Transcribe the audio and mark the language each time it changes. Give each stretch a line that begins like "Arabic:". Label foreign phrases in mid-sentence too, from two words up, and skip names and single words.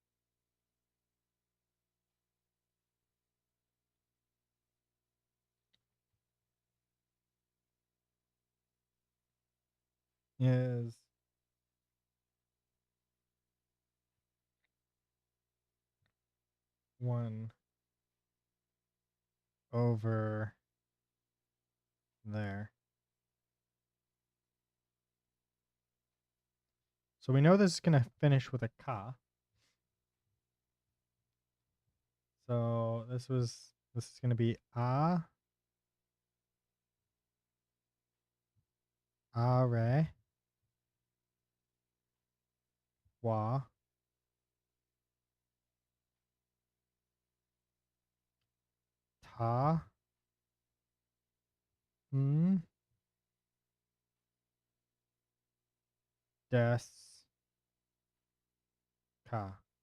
English: Is 1 over there. So we know this is going to finish with a ka. So this is going to be re, wa, ta, des, ka.